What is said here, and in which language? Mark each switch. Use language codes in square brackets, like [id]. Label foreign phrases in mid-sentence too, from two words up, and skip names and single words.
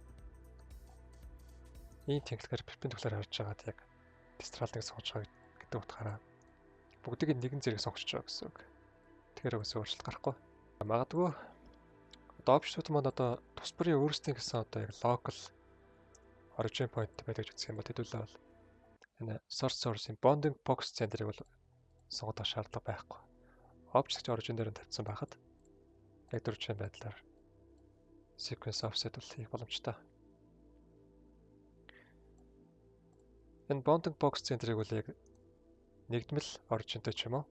[mn] ийм тэнхлэгээр перпендикулар харж байгаад яг texture-ыг сонгож байгаа гэдэг утгаараа бүгдийг нэгэн зэрэг сонгож байгаа гэсэн үг. Тэгэхээр үгүйс өөрчлөлт гарахгүй. Магадгүй одоо обжектууд маань одоо тус бүрийн өөрсдийн гэсэн одоо яг [en] local origin point [mn] байдаг гэж үзэх юм бол хэдүүлээ бол энэ [en] source source- [mn] ийн [en] bounding box center- [mn] ыг бол сонгох шаардлага байхгүй. [en] Object origin [mn] дээр нь тавьсан байхад яг дөрвөн байдлаар sequence offset бол хийх боломжтой. Энэ [en] bounding box center- [mn] ыг бол яг нэгдмэл origin-тэй ч юм уу.